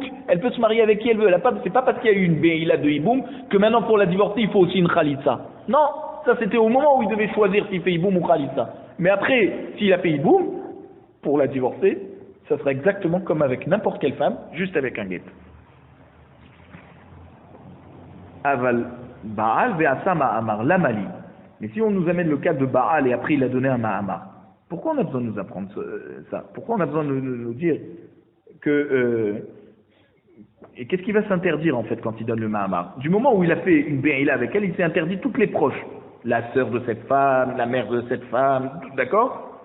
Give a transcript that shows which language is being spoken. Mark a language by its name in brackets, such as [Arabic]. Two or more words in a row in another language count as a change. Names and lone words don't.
[French] Elle peut se marier avec qui elle veut. C'est pas parce qu'il y a eu une Be'ila de Iboum que maintenant pour la divorcer, il faut aussi une khalitsa. Non, ça c'était au moment où il devait choisir s'il fait Iboum ou khalitsa. Mais après, s'il a fait Iboum, pour la divorcer, ça sera exactement comme avec n'importe quelle femme, juste avec un get. [Hebrew] אבל בעל ועשה מאמר למה לי. [French] Mais si on nous amène le cas de Baal et après il a donné un ma'amar, pourquoi on a besoin de nous apprendre ça? Pourquoi on a besoin de nous dire que... et qu'est-ce qui va s'interdire en fait quand il donne le ma'amar? Du moment où il a fait une be'ila avec elle, il s'est interdit toutes les proches. La sœur de cette femme, la mère de cette femme, d'accord?